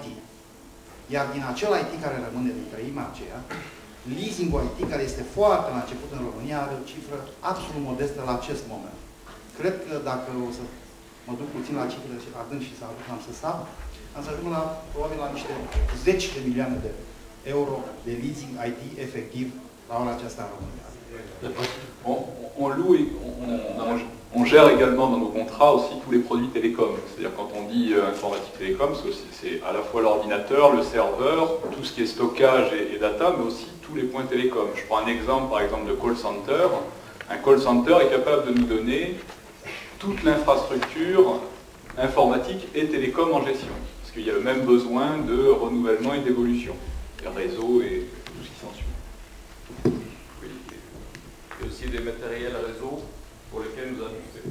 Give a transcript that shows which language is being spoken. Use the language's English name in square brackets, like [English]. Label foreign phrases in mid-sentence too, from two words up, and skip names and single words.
[Romanian] Iar din acel IT care rămâne din treimea aceea, leasing-ul IT, care este foarte la început în România, are o cifră absolut modestă la acest moment. Cred că dacă o să mă duc puțin la cifrele adânc și să am să sap, am să ajung probabil la niște 10 de milioane de euro de leasing IT efectiv la ora aceasta în România. [French] On loue, on gère également dans nos contrats aussi tous les produits télécoms. C'est-à-dire quand on dit informatique télécom, c'est à la fois l'ordinateur, le serveur, tout ce qui est stockage et data, mais aussi tous les points télécom. Je prends un exemple par exemple de [English] call center. [French] Un [English] call center [French] est capable de nous donner toute l'infrastructure informatique et télécom en gestion. Parce qu'il y a le même besoin de renouvellement et d'évolution. Les réseaux et tout ce qui s'ensuit. Et aussi des matériels réseau pour lesquels nous avons fait.